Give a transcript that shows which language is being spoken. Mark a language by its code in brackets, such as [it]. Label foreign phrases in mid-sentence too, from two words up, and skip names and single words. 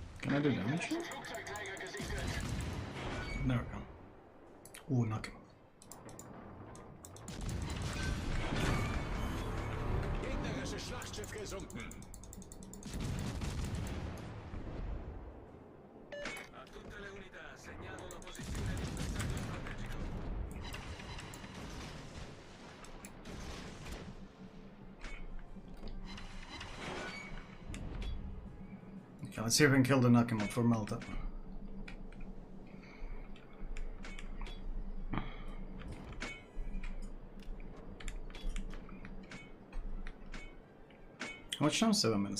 [en] Can I do damage here? There we go. Oh, knock him. [de] Gegnerisches Schlachtschiff gesunken. [it] A tutte le unità, segnalo la posizione di un bersaglio strategico. [en] Okay, let's see if we can kill the Nakamo for Malta. How much time? 7 minutes.